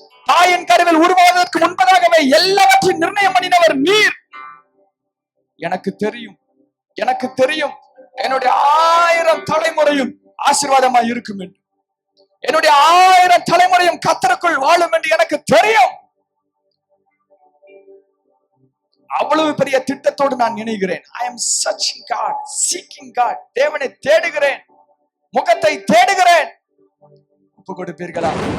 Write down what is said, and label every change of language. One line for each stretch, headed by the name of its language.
Tamil: தாயின் கருவில் உருவாவதற்கு முன்பதாகவே எல்லாவற்றையும் நிர்ணயம் பண்ணினவர் நீர். எனக்கு தெரியும் எனக்கு தெரியும் என்னுடைய 1000 தலைமுறையும் ஆசீர்வாதமாய் இருக்கும் என்று. என்னுடைய 1000 தலைமுறையும் கர்த்தருக்குள் வாழும் என்று எனக்கு தெரியும். அவ்வளவு பெரிய திட்டத்தோடு நான் நினைக்கிறேன்.
English: I am searching God, seeking God.
Tamil: தேவனை தேடுகிறேன், முகத்தை தேடுகிறேன். ஒப்பு கொடுப்பீர்களா?